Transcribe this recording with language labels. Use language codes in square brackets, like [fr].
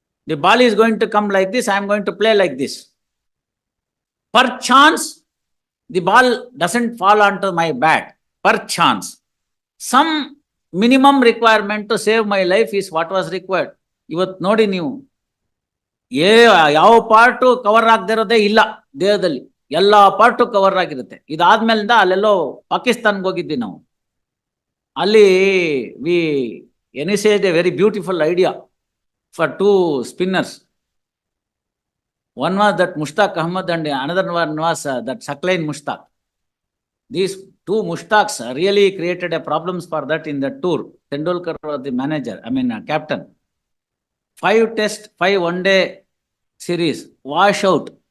[en] The ball is going to come like this, I am going to play like this. Per chance, the ball doesn't fall onto my bat. Per chance. Some minimum requirement to save my life is what was required. [kn] ಇವತ್ತು ನೋಡಿ ನೀವು, ಯಾವ part cover ಆಗದಿರೋದೇ ಇಲ್ಲ ದೇಹದಲ್ಲಿ, ಎಲ್ಲ part cover ಆಗಿರುತ್ತೆ. ಇದಾದ್ಮೇಲಿಂದ ಅಲ್ಲೆಲ್ಲೋ ಪಾಕಿಸ್ತಾನ್ಗೆ ಹೋಗಿದ್ವಿ ನಾವು. ಅಲ್ಲಿ [en] We envisaged a very beautiful idea for 2 spinners. One was that Mushtaq Ahmad and another one was that Sakline Mushtaq. These 2 Mushtaqs really created a problems for that in the tour. Tendulkar was the manager, captain. 5 test, 5 one-day series, wash out.